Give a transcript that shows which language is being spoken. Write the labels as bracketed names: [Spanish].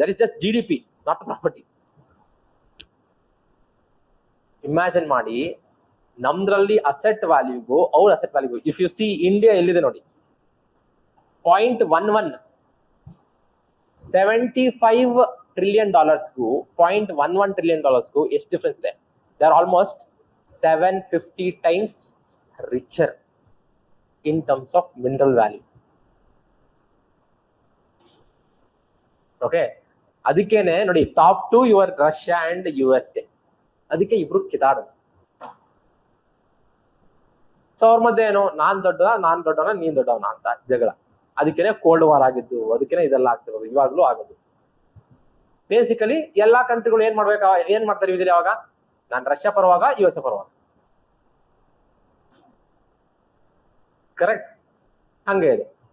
[English] That is just GDP, not property. [Kannada] Imagine ಮಾಡಿ ನಮ್ದ್ರಲ್ಲಿ asset ವ್ಯಾಲ್ಯೂಗೂ ಅವ್ರ asset ವ್ಯಾಲ್ಯೂಗೂ [English] if you see [Kannada] India ಎಲ್ಲಿದೆ ನೋಡಿ 0.11 $75 trillion $0.11 trillion ಎಷ್ಟು ಡಿಫ್ರೆನ್ಸ್ ಇದೆ. [English] They are almost 750 times richer in terms of mineral value. [Kannada] Okay, ಅದಕ್ಕೇನೆ ನೋಡಿ top 2 your Russia and USA. ಅದಕ್ಕೆ ಇಬ್ರು ಕಿತಾಡೋದು. ಸೊ ಅವ್ರ ಮಧ್ಯೆ ಏನು ನಾನ್ ದೊಡ್ಡವನ ನೀನ್ ದೊಡ್ಡವನ ಅಂತ ಜಗಳ. ಅದಕ್ಕೇನೆ ಕೋಲ್ಡ್ ವಾರ್ ಆಗಿದ್ದು, ಅದಕ್ಕೇನೆ ಇದೆಲ್ಲ ಆಗ್ತಿರೋದು, ಇವಾಗ್ಲೂ ಆಗೋದು. ಬೇಸಿಕಲಿ ಎಲ್ಲಾ ಕಂಟ್ರಿಗಳು ಏನ್ ಮಾಡ್ತಾರೆ ಯೂಶಲಿ ಅವಾಗ, ನಾನ್ ರಷ್ಯಾ ಪರವಾಗ USA ಪರವಾಗ, ಕರೆಕ್ಟ್? ಹಂಗೆ ಇದೆ.